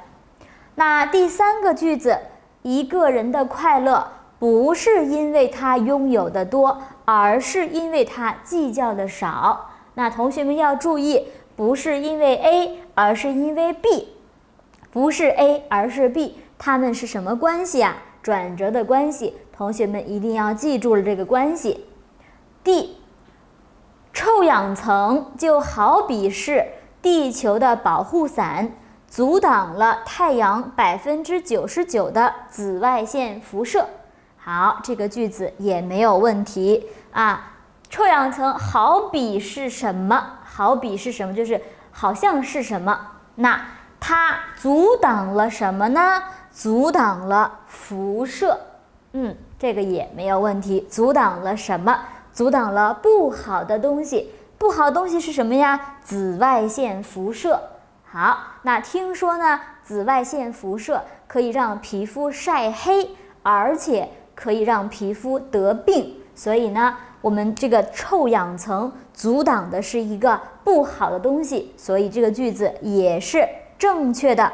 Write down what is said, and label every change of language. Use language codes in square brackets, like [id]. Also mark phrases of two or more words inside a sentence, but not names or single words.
[zh] 那第三個句子，一個人的快樂不是因為他擁有的多，而是因為他計較的少。那同學們要注意，不是因為 A， 而是因為 B， 不是 A， 而是 B， 它們是什麼關係啊？轉折的關係，同學們一定要記住了這個關係。D， 臭氧層就好比是地球的保護伞，阻擋了太陽99%的紫外線輻射。好，這個句子也沒有問題啊。臭氧层好比是什麼？好比是什麼？就是好像是什麼？那它阻擋了什麼呢？阻擋了輻射。這個也沒有問題。阻擋了什麼？阻擋了不好的東西。不好的東西是什麼呀？紫外線輻射。好，那听說呢，紫外線輻射可以讓皮膚曬黑，而且可以讓皮膚得病，所以呢，我們這個臭氧層阻擋的是一個不好的東西，所以這個句子也是正確的。